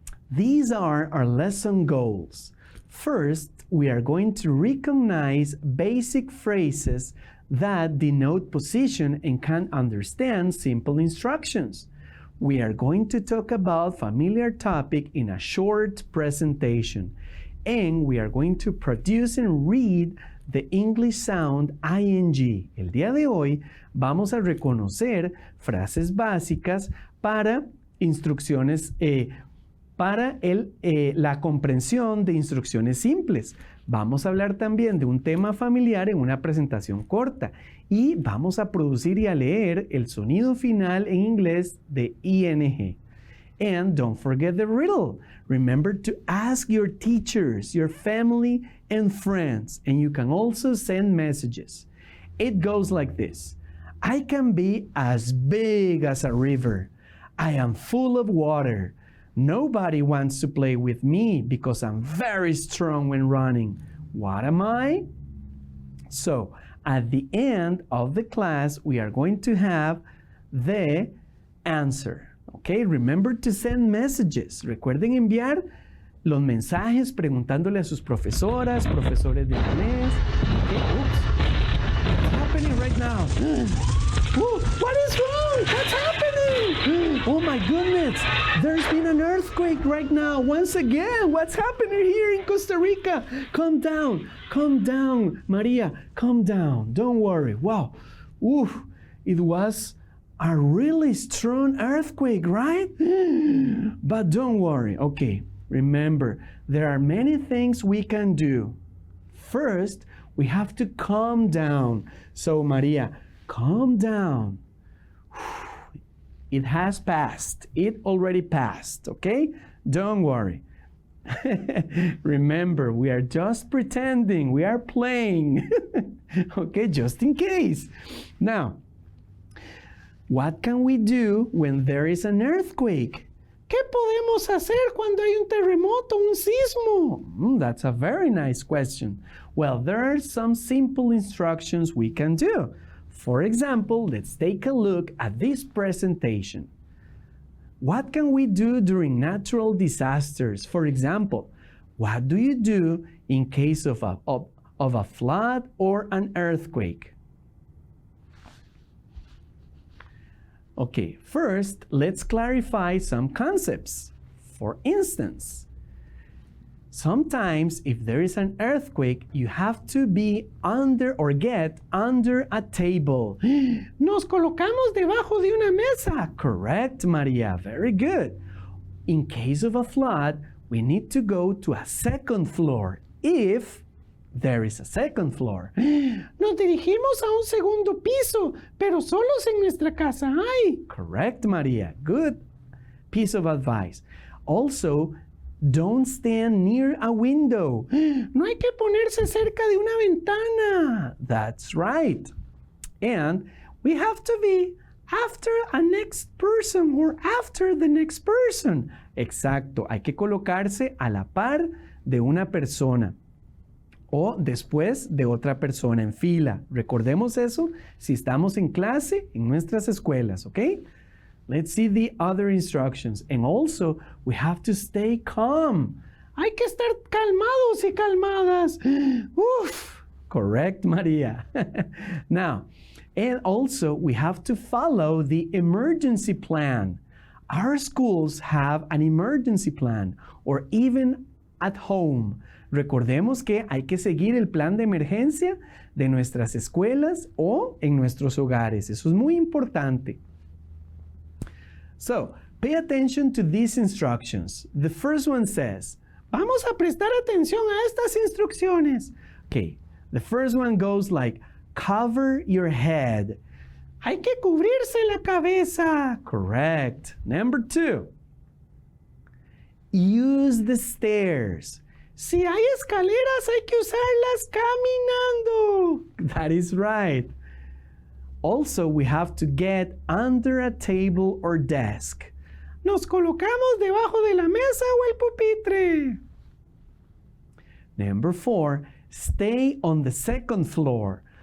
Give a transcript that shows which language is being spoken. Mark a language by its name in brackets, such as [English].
[English] These are our lesson goals. First, we are going to recognize basic phrases that denote position and can understand simple instructions. We are going to talk about familiar topic in a short presentation. And we are going to produce and read the English sound ing. [Spanish] El día de hoy vamos a reconocer frases básicas para instrucciones, para la comprensión de instrucciones simples. Vamos a hablar también de un tema familiar en una presentación corta y vamos a producir y a leer el sonido final en inglés de ing. [English] And don't forget the riddle. Remember to ask your teachers, your family, and friends. And you can also send messages. It goes like this. I can be as big as a river. I am full of water. Nobody wants to play with me because I'm very strong when running. What am I? So, at the end of the class, we are going to have the answer. Okay, remember to send messages. [Spanish] Recuerden enviar los mensajes preguntándole a sus profesoras, profesores de inglés. [English] Okay, oops. What's happening right now? Ooh, what is wrong? What's happening? Oh my goodness, there's been an earthquake right now. Once again, what's happening here in Costa Rica? Calm down, Maria, calm down. Don't worry. Wow, ooh, it was a really strong earthquake, right? But don't worry. Okay, remember, there are many things we can do. First, we have to calm down. So, Maria, calm down. It has passed. It already passed, okay? Don't worry. Remember, we are just pretending. We are playing. Okay, just in case. Now, what can we do when there is an earthquake? [Spanish] ¿Qué podemos hacer cuando hay un terremoto, un sismo? [English] That's a very nice question. Well, there are some simple instructions we can do. For example, let's take a look at this presentation. What can we do during natural disasters? For example, what do you do in case of of a flood or an earthquake? Okay, first, let's clarify some concepts. For instance, sometimes if there is an earthquake, you have to be under or get under a table. [Spanish] Nos colocamos debajo de una mesa. [English] Correct, Maria. Very good. In case of a flood, we need to go to a second floor if there is a second floor. [Spanish] Nos dirigimos a un segundo piso, pero solos en nuestra casa hay. [English] Correct, Maria. Good piece of advice. Also, don't stand near a window. [Spanish] No hay que ponerse cerca de una ventana. [English] That's right. And we have to be after a next person or after the next person. [Spanish] Exacto. Hay que colocarse a la par de una persona o después de otra persona en fila. Recordemos eso si estamos en clase en nuestras escuelas, ¿ok? [English] Let's see the other instructions. And also, we have to stay calm. [Spanish] Hay que estar calmados y calmadas. [English] Uf, correct, Maria. Now, and also, we have to follow the emergency plan. Our schools have an emergency plan, or even at home. [Spanish] Recordemos que hay que seguir el plan de emergencia de nuestras escuelas o en nuestros hogares. Eso es muy importante. [English] So, pay attention to these instructions. The first one says, [Spanish] vamos a prestar atención a estas instrucciones. [English] Okay, the first one goes like, cover your head. [Spanish] Hay que cubrirse la cabeza. [English] Correct. Number 2, use the stairs. [Spanish] Si hay escaleras, hay que usarlas caminando. [English] That is right. Also, we have to get under a table or desk. [Spanish] Nos colocamos debajo de la mesa o el pupitre. [English] Number 4, stay on the second floor.